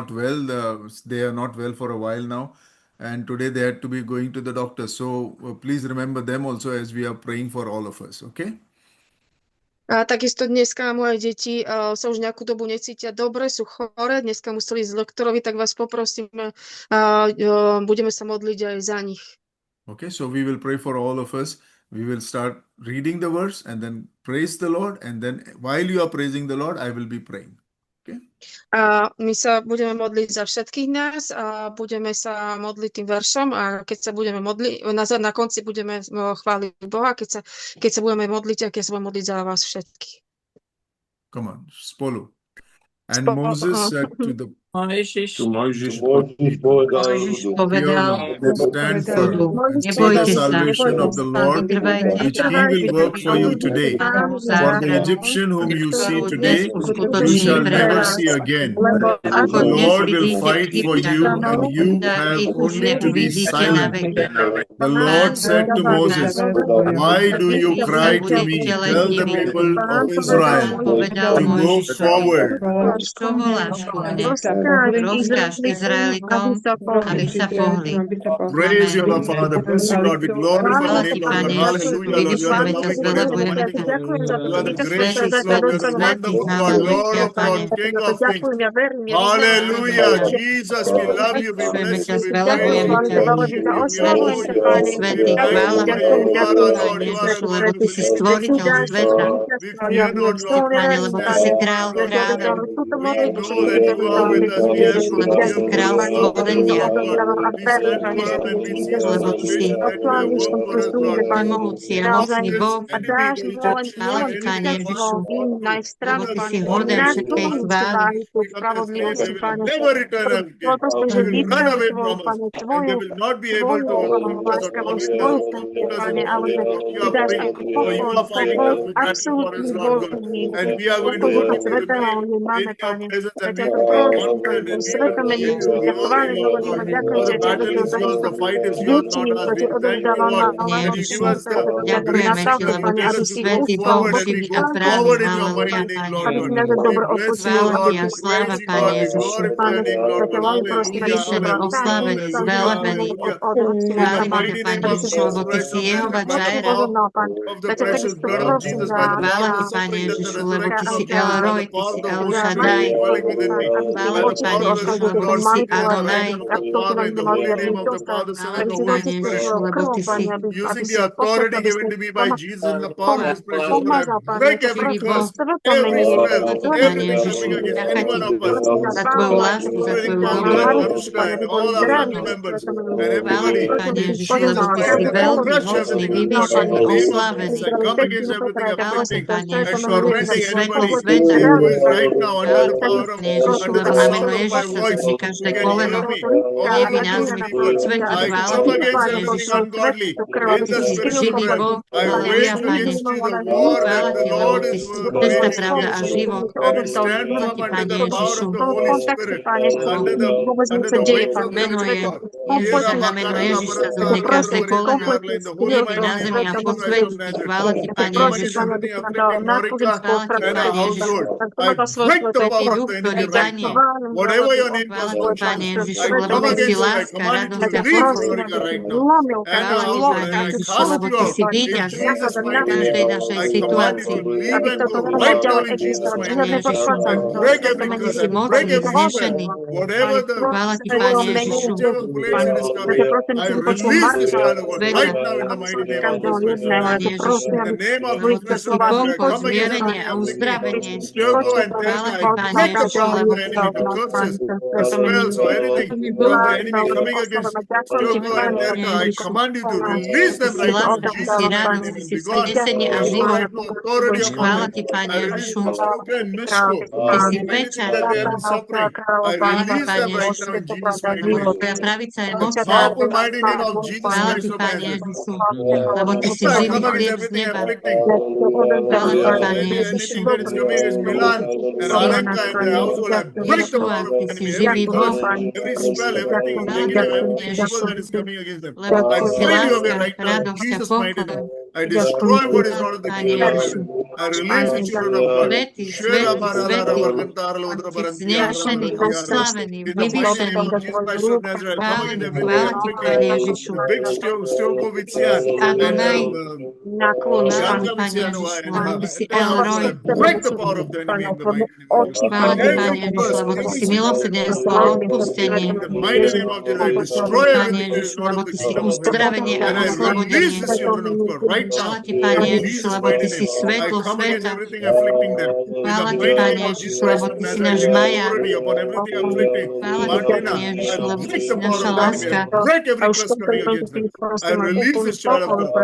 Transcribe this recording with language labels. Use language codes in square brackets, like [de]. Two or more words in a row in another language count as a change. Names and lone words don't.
[en] They are not well for a while now. and today they had to be going to the doctor. So please remember them also as we are praying for all of us. Okay? [sk] A takisto dneska moje deti sa už nejakú dobu necítia dobre, sú choré, dneska museli ísť doktorovi, tak vás poprosíme, budeme sa modliť aj za nich. [en] Okay, so we will pray for all of us. We will start reading the verse and then praise the Lord. And then while you are praising the Lord, I will be praying. Okay? [sk] A my sa budeme modliť za všetkých nás a budeme sa modliť tým veršom a keď sa budeme modliť, na konci budeme chváliť Boha, keď sa budeme modliť a keď sa budeme modliť za vás všetkých. [en] Come on, spolu. And Moses said to the [sk] Mojžiš povedal, [en] stand firm and see the [sk] nebojte sa, [en] salvation of the Lord, [sk] vytrvajte [en] which he will work for you today. For the Egyptian whom you see today, you shall never see again. The Lord will fight for you, and you have only to be silent. The Lord said to Moses, why do you cry to me? Tell the people of Israel to go forward. [sk] Čo voláš ku mne? Rozkáž Izraelitom, aby sa pohli. [en] Praise you, Lord Father. Bless you, Lord. We glorify the name of God. Hallelujah, Lord. You are the loving God. You are the gracious God. You are the wonderful God. Lord of all, King of kings. Hallelujah. Jesus, we love you. We bless you. We praise you. We worship you. We adore you. [sk] Svätý, chvála [en] We magnify you. You are our Lord. You are [sk] Ježišu, [en] our [sk] lebo Ty si stvoriteľ sveta. [en] We fear not, Lord. [sk] Pane, lebo Ty si král kráľov. [en] We know that you are with us. We have [sk] Lebo Ty si král stvorenia. [en] we stand firm and we see the [sk] Lebo Ty si [en] salvation that you have worked for us, Lord. [sk] všemohúci a mocný Boh. [en] Enemy, the Egyptians, [sk] Chvála Ti, Pane Ježišu, lebo Ty si [en] Lord, [sk] hoden všetkej chvály. [en] never return again. They will run away from us, and they will not be able to keep us or torment us, keep us in bondage. You are free, for you are fighting us with battle for us, Lord God. And we are going to worship you today in your presence, and we will be confident, and we will give you glory, Lord God. For the battle is yours, the fight is yours, not us. We thank you, Lord, that you give us the grace [sk] Ďakujeme Ti, lebo Ty si svätý Boh, živý a pravý. [en] forward in your [sk] Halleluja, [en] mighty name, [sk] Pane. [en] Lord God. We bless you, [sk] Chvála [en] Lord. [sk] Ti a [en] We [sk] sláva, [en] praise you, [sk] Pane [en] Lord. We [sk] Ježišu. [en] glorify your name, Lord God. Hallelujah. [sk] Vyvyšený, oslávený, zvelebený. [en] In the [sk] Chválime ťa, [en] mighty [sk] Pane [en] name of [sk] Ježišu, [en] Jesus [sk] lebo Ty [en] Christ [sk] si [en] of [sk] Jehova [en] Nazareth, by the [sk] Jireh. [en] power of the precious blood of Jesus, by the [sk] Chvála [en] blood of [sk] Ti, [en] the [sk] Pane [en] suffering, death, and [sk] Ježišu, lebo Ty si [en] resurrection of [sk] El [en] Jesus, by [sk] Roj, [en] the [sk] Ty [en] power [sk] si [en] of the [sk] El [en] Holy [sk] Shaddai. [en] Spirit dwelling within me, [sk] Chvála [en] by [sk] Ti, [en] the [sk] Pane [en] power of the [sk] Ježišu, [en] Son of [sk] lebo Ty [en] God, [sk] si [en] speaking in the [sk] Adonai. [en] language of the Father, in the holy name of the Father, Son, [sk] Chvála [en] and [sk] Ti, [en] the Holy [sk] Pane [en] Spirit. [sk] Ježišu, lebo Ty si [en] Using the authority given to me by Jesus in the power of His precious blood, I break every [sk] živý Boh. [en] curse, every spell, [sk] Chvála Ti, Pane [en] everything [sk] Ježišu. [en] coming against any [sk] Ďakujem [en] one [sk] Ti [en] of us, [sk] za Tvoju lásku, za [en] including [sk] Tvoju [en] Pamela and [sk] dobrotu. [en] Anushka and all our family members and [sk] Chvála [en] everybody. [sk] Ti, Pane [en] In [sk] Ježišu, [en] Jesus' [sk] lebo Ty si [en] mighty name, I [sk] veľký, [en] crush [sk] mocný, [en] everything [sk] vyvýšený, [en] in the name of [sk] oslávený. [en] Jesus. I come against everything [sk] Chvála Ti, [en] afflicting [sk] Pane [en] and [sk] Ježišu, lebo Ty si [en] tormenting [sk] svätý [en] anybody [sk] sveta. [en] who is right now under [sk] Chvála [en] the [sk] Ti, [en] power of, [sk] Pane Ježišu, [en] under [sk] lebo [en] the [sk] na [en] sound [sk] meno [en] of my [sk] Ježiša [en] voice, [sk] zodvihni [en] who [sk] každé [en] can [sk] koleno. [en] hear me. All [sk] Devín [en] of [sk] na [en] those [sk] zemi po [en] people, [sk] svete. [en] I [sk] Chvála [en] come [sk] Ti, [en] against [sk] Pane [en] everything [sk] Ježišu. [en] ungodly [sk] Lebo [en] in [sk] Ty [en] the [sk] si [en] spiritual [sk] živý [en] realm. [sk] Boh. [en] I [sk] Halleluja, [en] wage [sk] Pane. [en] against you the war that [sk] Chvála [en] the [sk] Ti, lebo [en] Lord [sk] Ty [en] is [sk] si cesta, [en] waging [sk] pravda a [en] against me. [sk] život. [en] And we stand [sk] Chvála [en] firm [sk] Ti, [en] under [sk] Pane [en] the power [sk] Ježišu. [en] of the Holy Spirit, [sk] Lebo [en] under the wings of the [sk] meno [en] living [sk] je [en] God. [sk] Ježiš a na meno Ježiš sa zomne každé koleno. [en] In the holy [sk] Nebi na [en] mighty name [sk] zemi [en] of [sk] a [en] Jesus [sk] po [en] Christ of [sk] svete. [en] Nazareth. [sk] Chvála Ti, Pane [en] Come against [sk] Ježišu. [en] everything afflicting Norika [sk] Chvála Ti, [en] and her [sk] Pane Ježišu. [en] household. I break the [sk] Svätý [en] power of [sk] Duch, [en] the [sk] ktorý [en] enemy right [sk] banie. [en] now. Whatever your name [sk] Chvála [en] was [sk] Ti, [en] once, [sk] Pane Ježišu, [en] I [sk] lebo [en] come [sk] Ty si [en] against you and I [sk] láska, [en] command you to [sk] radosť a [en] leave [sk] pokoj. [en] Norika right now. And her [sk] Chvála Ti, [en] household, [sk] Pane [en] and I [sk] Ježišu, [en] cast [sk] lebo [en] you [sk] Ty [en] out [sk] si [en] in [sk] víťaz [en] Jesus' [sk] v [en] mighty [sk] každej [en] name. [sk] našej [en] I command you to [sk] situácii. [en] leave and go right now in Jesus' [sk] Pane [en] mighty name. [sk] Ježišu, [en] I break every [sk] Ty [en] curse, [sk] si [en] I break [sk] mocný, [en] every spell. [sk] vznešený. [en] Whatever the [sk] Chvála Ti, Pane [en] curses, [sk] Ježišu. [en] whichever affliction is coming, I release this child of God [sk] Sveta. [en] right now in the mighty name of Jesus Christ of [sk] Pane [en] Nazareth. [sk] Ježišu, [en] In the name of [sk] lebo [en] this [sk] Ty [en] precious [sk] si [en] blood, I [sk] pokoj, [en] come against [sk] zmierenie [en] everything [sk] a [en] afflicting [sk] uzdravenie. [en] Sturgo and [sk] Chvála [en] Terka. [sk] Ti, [en] I [sk] Pane [en] break the [sk] Ježišu, [en] power of [sk] lebo [en] the enemy, the curses, the spells, or anything [sk] živý [en] from [sk] Boh. [en] the enemy coming against Sturgo and [sk] Pane [en] Terka. I [sk] Ježišu, [en] command you to [sk] lebo [en] release [sk] Ty [en] them [sk] si [en] right now in [sk] láska, Ty si [en] Jesus' mighty [sk] radosť, [en] name [sk] Ty [en] and [sk] si [en] be gone. [sk] vzkriesenie a [en] You [sk] život. [en] have no authority upon [sk] Chvála [en] them. [sk] Ti, Pane [en] I [sk] Ježišu, [en] release Struka and Mishko. [sk] Ty si [en] Anything [sk] pečať. [en] that they have been suffering, I [sk] Chvála Ti, [en] release them [sk] Pane [en] right [sk] Ježišu, [en] now in Jesus' mighty [sk] lebo [en] name. [sk] Tvoja pravica je [en] In the [sk] mocná. [en] powerful mighty name of Jesus [sk] Chvála [en] Christ [sk] Ti, [en] of [sk] Pane [en] Nazareth. [sk] Ježišu, lebo Ty si [en] I [sk] živý [en] come against [sk] chlieb z [en] everything [sk] neba. [en] afflicting. [sk] Chvála Ti, Pane [en] Anything [sk] Ježišu, [en] that is coming against Milan and Alenka and their household, I break the [sk] Ješua, [en] power of [sk] Ty [en] the [sk] si [en] enemy. Every [sk] živý Boh. [en] curse, every spell, everything [sk] Chvála Ti, [en] negative, [sk] Pane [en] everything evil [sk] Ježišu, [en] that is coming against them. [sk] lebo [en] I [sk] Ty si [en] drive you away [sk] láska, [en] right now in [sk] radosť a [en] Jesus' mighty [sk] pokoj. [en] name. I destroy what is [sk] Chvála [en] not [sk] Ti, [en] of the [sk] Pane [en] kingdom of [sk] Ježišu, [en] heaven. I release the children of God. [sk] Svätý, svätý, svätý, si vznešený, oslavený, [en] In the mighty name [sk] vyvyšený. [en] of Jesus Christ of Nazareth, come against everything [sk] Chvála ti, Pane Ježišu. [en] the big Stokovician [sk] Si Adonaj, Nakloníš, chvála Pane. ti, Pane Ježišu, lebo ty si [en] I [sk] Elroy. [en] break the power of the enemy in the mighty name of Jesus. [sk] Chvála ti, Pane Ježišu, lebo ty si milosrdenstvo a odpustenie. [en] In the mighty name of Jesus, I destroy [sk] Pane [en] everything that is [sk] Ježišu, [en] not [sk] lebo [en] of the [sk] ty si [en] kingdom of heaven. [sk] uzdravenie a [en] And I [sk] oslobodenie. [en] release the children of God right now. [sk] Chvála ti, Pane [en] In [sk] Ježišu, [en] Jesus' [sk] lebo ty [en] mighty [sk] si [en] name. I [sk] svetlo [en] come against [sk] sveta. [en] everything afflicting them. In the [sk] Chvála ti, [en] mighty [sk] Pane [en] name of [sk] Ježišu, [en] Jesus [sk] lebo [en] Christ of [sk] ty si [en] Nazareth, [sk] náš [en] the [sk] maja. [en] authority upon everything afflicting. [sk] Chvála ti, Martina, Pane Ježišu, [en] I [sk] lebo ty [en] break [sk] si [en] the power [sk] naša [en] of the enemy. [sk] láska. [en] I break every curse coming against them. I release this child of God.